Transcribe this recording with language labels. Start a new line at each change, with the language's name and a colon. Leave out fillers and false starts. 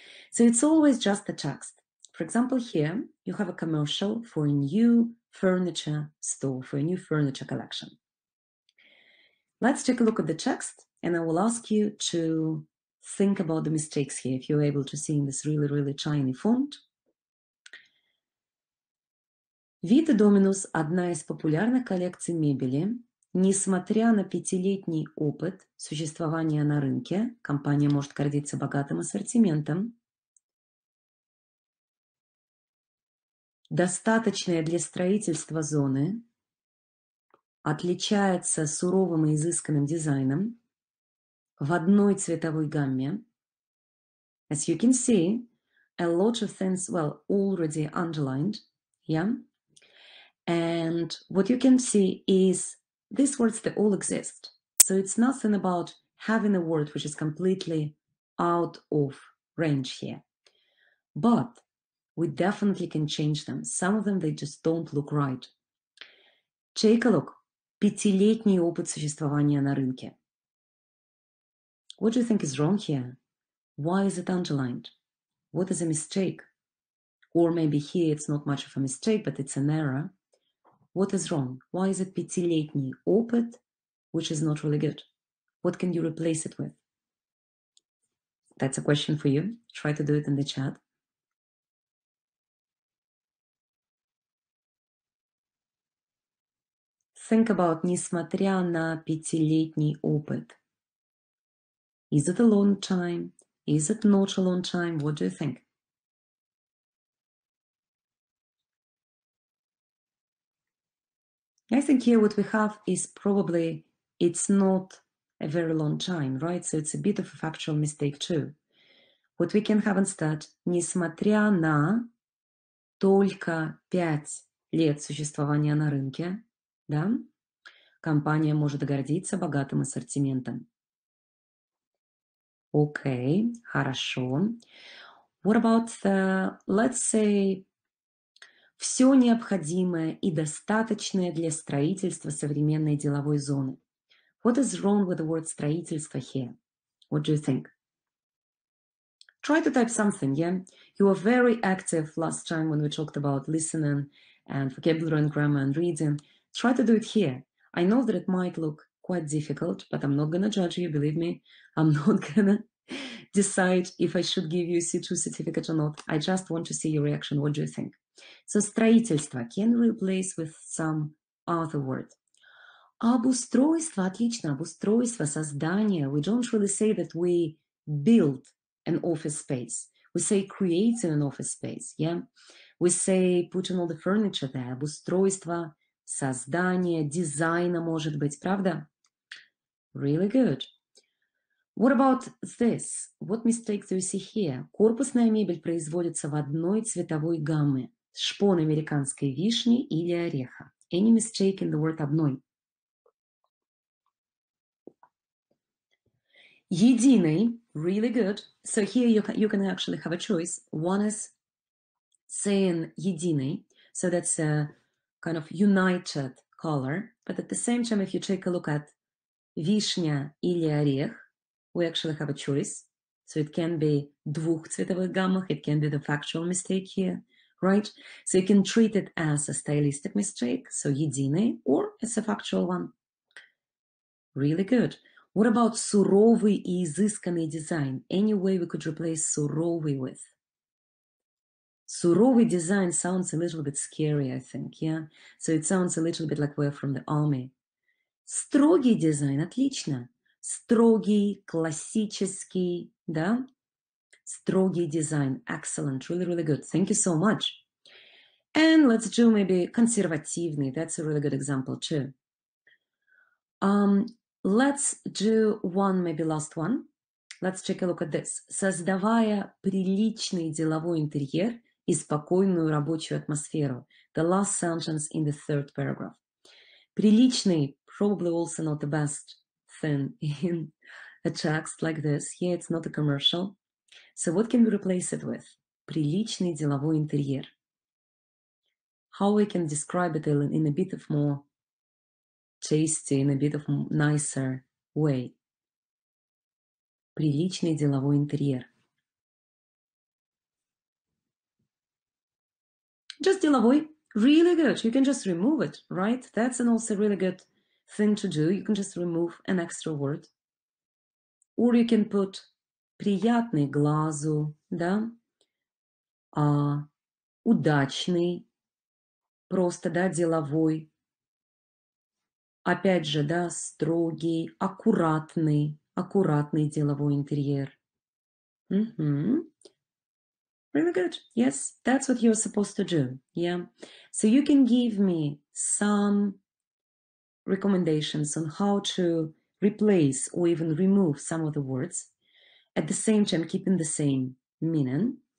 English: So it's always just the text. For example, here you have a commercial for a new furniture store, for a new furniture collection. Let's take a look at the text, and I will ask you to think about the mistakes here, if you're able to see in this really, really tiny font.
Russian: Vita Dominus – одна из популярных коллекций мебели. Несмотря на 5-летний опыт существования на рынке, компания может гордиться богатым ассортиментом. Достаточная для строительства зоны. Отличается суровым и изысканным дизайном. В одной цветовой гамме.
English: As you can see, a lot of things, well, already underlined. Yeah. And what you can see is these words, they all exist. So it's nothing about having a word which is completely out of range here. But we definitely can change them. Some of them, they just don't look right. Take a look.
Russian: 5-летний опыт существования на рынке.
English: What do you think is wrong here? Why is it underlined? What is a mistake? Or maybe here it's not much of a mistake, but it's an error. What is wrong? Why is it
Russian: 5-летний опыт,
English: which is not really good? What can you replace it with? That's a question for you. Try to do it in the chat. Think about
Russian: несмотря на 5-летний опыт.
English: Is it a long time? Is it not a long time? What do you think? I think here what we have is probably it's not a very long time, right? So it's a bit of a factual mistake too. What we can have instead,
Russian: несмотря на только 5 лет существования на рынке, да, компания может гордиться богатым ассортиментом. Окей, хорошо.
English: What about the, let's say,
Russian: все необходимое и достаточное для строительства современной деловой зоны.
English: What is wrong with the word строительство here? What do you think? Try to type something, yeah? You were very active last time when we talked about listening and vocabulary and grammar and reading. Try to do it here. I know that it might look quite difficult, but I'm not going to judge you, believe me. I'm not going to decide if I should give you a C2 certificate or not. I just want to see your reaction. What do you think? So, строительство can replace with some other word.
Russian: Обустройство, отлично, обустройство, создание.
English: We don't really say that we build an office space. We say creating an office space, yeah? We say putting all the furniture there.
Russian: Обустройство, создание, дизайна, может быть, правда?
English: Really good. What about this? What mistakes do you see here?
Russian: Корпусная мебель производится в одной цветовой гамме. Шпон американской вишни или ореха.
English: Any mistake in the word одной? Единый, really good. So here you can actually have a choice. One is saying единый, so that's a kind of united color. But at the same time, if you take a look at
Russian: вишня или орех,
English: we actually have a choice. So it can be
Russian: двух цветовых гаммах,
English: it can be the factual mistake here, right? So you can treat it as a stylistic mistake, so единый, or it's a factual one. Really good. What about
Russian: суровый и изысканный дизайн?
English: Any way we could replace суровый with? Суровый design sounds a little bit scary, I think, yeah? So it sounds a little bit like we're from the army.
Russian: Строгий дизайн, отлично. Строгий, классический, да?
English: Строгий design, excellent, really, really good. Thank you so much. And let's do maybe консервативный. That's a really good example too. Let's do one, maybe last one. Let's take a look at this.
Russian: Создавая приличный деловой интерьер и спокойную рабочую атмосферу.
English: The last sentence in the third paragraph. Приличный, probably also not the best thing in a text like this. Here it's not a commercial. So what can we replace it with?
Russian: Приличный деловой интерьер.
English: How we can describe it in a bit of more tasty, in a bit of nicer way.
Russian: Приличный деловой интерьер.
English: Just деловой, really good. You can just remove it, right? That's an also really good thing to do. You can just remove an extra word. Or you can put
Russian: приятный глазу, да? Удачный, просто, да, деловой. Опять же, да, строгий, аккуратный деловой интерьер.
English: Really good. Yes, that's what you're supposed to do. Yeah. So you can give me some recommendations on how to replace or even remove some of the words, at the same time keeping the same meaning.